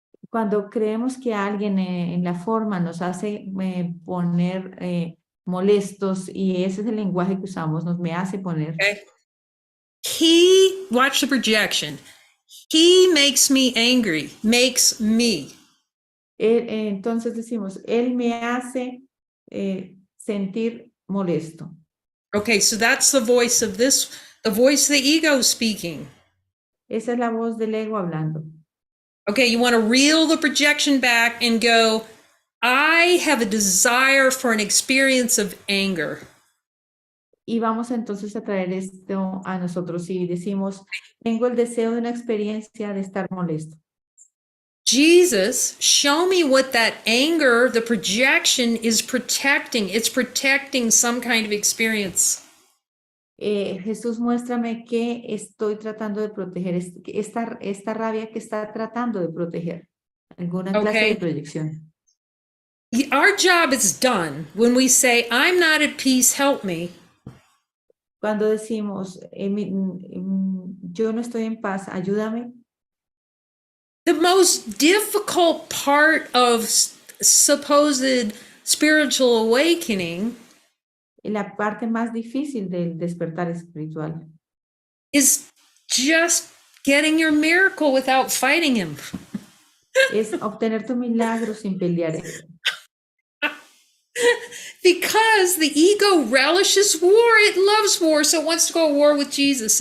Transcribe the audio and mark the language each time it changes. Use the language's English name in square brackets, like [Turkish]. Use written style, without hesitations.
[Spanish] Cuando creemos que alguien en la forma nos hace poner molestos y ese es el lenguaje que usamos, me hace poner. [English] Okay. Watch the projection. He makes me angry, makes me. [Spanish] Entonces decimos, él me hace sentir molesto. [English] Okay, so that's the voice of this, the voice of the ego speaking. [Spanish] Esa es la voz del ego hablando. [English] Okay, you want to reel the projection back and go, I have a desire for an experience of anger. [Spanish] Y vamos entonces a traer esto a nosotros y decimos, tengo el deseo de una experiencia de estar molesto. [English] Jesus, show me what that anger, the projection is protecting. It's protecting some kind of experience. [Spanish] Jesús, muéstrame qué estoy tratando de proteger, esta rabia que está tratando de proteger, alguna clase de [English] Okay. [Spanish] proyección. [English] Our job is done when we say, I'm not at peace, help me. [Spanish] Cuando decimos, yo no estoy en paz, ayúdame. [English] The most difficult part of supposed spiritual awakening [Spanish] La parte más difícil del despertar espiritual [English] is just getting your miracle without fighting him. [Spanish] es obtener tu milagro sin pelear. [English] Because the ego relishes war. It loves war, so it wants to go to war with Jesus.